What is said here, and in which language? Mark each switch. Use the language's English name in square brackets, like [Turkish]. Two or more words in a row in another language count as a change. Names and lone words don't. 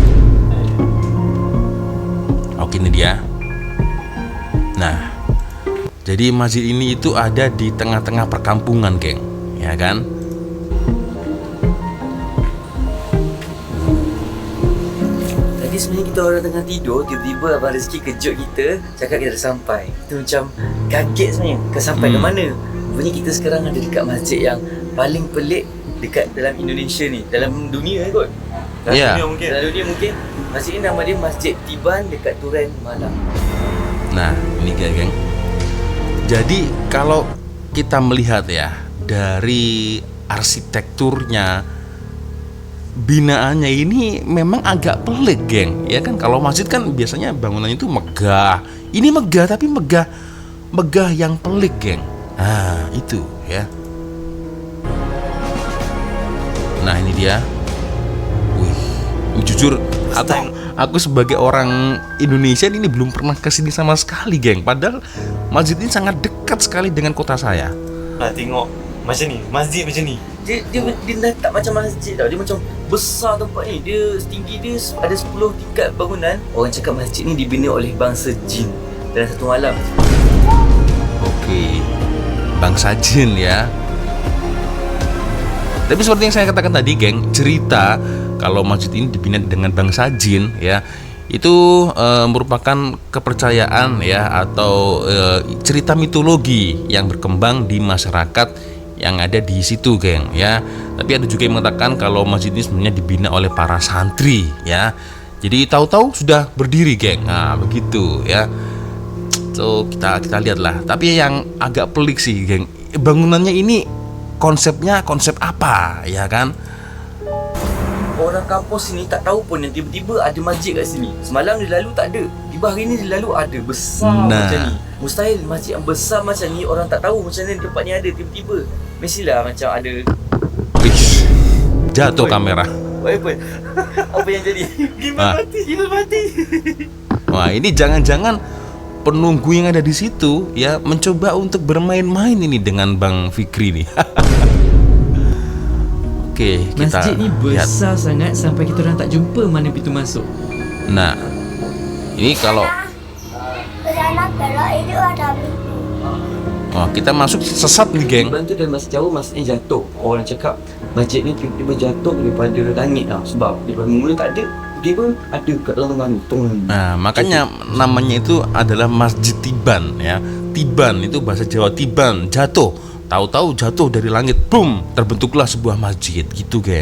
[Indonesian] Oke, ini dia. Nah, Jadi masjid ini itu ada di tengah-tengah perkampungan, geng, ya kan? [Malay] Tadi sebenarnya kita orang tengah tidur, tiba-tiba Abang Rizky kejut kita, cakap kita dah sampai. Kita macam kaget sebenarnya, kita sampai ke mana. Rupanya kita sekarang ada dekat masjid yang paling pelik dekat dalam Indonesia ni, dalam dunia kot. Ya. Dalam dunia mungkin. Masjid ni nama dia Masjid Tiban dekat Turen Malang. [Indonesian] Nah, ini geng. Jadi kalau kita melihat ya dari arsitekturnya, binaannya ini memang agak pelik, geng. Ya kan, kalau masjid kan biasanya bangunannya itu megah. Ini megah tapi megah yang pelik, geng. Nah, itu ya. Nah, ini dia. Wih, jujur aku sebagai orang Indonesia ini belum pernah kesini sama sekali, geng. Padahal masjid ini sangat dekat sekali dengan kota saya. Nah, [Malay] tengok macam ni, masjid macam ni. Dia tak macam masjid tau. Dia macam besar tempat ni. Dia setinggi dia ada 10 tingkat bangunan. Orang cakap masjid ni dibina oleh bangsa jin dalam satu malam. [Indonesian] Oke, bangsa jin ya. Tapi seperti yang saya katakan tadi, geng, cerita kalau masjid ini dibina dengan bangsa jin ya, itu merupakan kepercayaan ya, atau cerita mitologi yang berkembang di masyarakat yang ada di situ, geng ya. Tapi ada juga yang mengatakan kalau masjid ini sebenarnya dibina oleh para santri ya. Jadi tahu-tahu sudah berdiri, geng. Nah, begitu ya. So kita lihatlah. Tapi yang agak pelik sih, geng, bangunannya ini konsepnya konsep apa ya kan? [Malay] Orang kampus sini tak tahu pun yang tiba-tiba ada masjid kat sini. Semalam dia lalu tak ada. Tiba hari ni dia lalu ada. Besar macam ni. Mustahil masjid yang besar macam ni orang tak tahu macam mana tempat ni ada tiba-tiba. Mestilah macam ada. Ish, jatuh kamera. Apa yang jadi? Gimbal mati. [Indonesian] Wah, ini jangan-jangan penunggu yang ada di situ ya mencoba untuk bermain-main ini dengan Bang Fikri nih. [Malay] Oke, kita masjid ni besar sangat sampai kita orang tak jumpa mana pintu masuk. [Indonesian] Nah, ini kalau Kesana belok itu ada pintu. kita masuk sesat nih, geng. [Malay] Tiban tu dalam bahasa Jawa maksudnya jatuh. Orang cakap masjid ni tiba-tiba jatuh daripada langit lah. Sebab daripada mula tak ada, tiba-tiba ada kat dalam gantung. [Indonesian] Nah, makanya namanya itu adalah Masjid Tiban ya. Tiban itu bahasa Jawa, tiban, jatuh. Tahu-tahu jatuh dari langit, boom, terbentuklah sebuah masjid gitu, geng.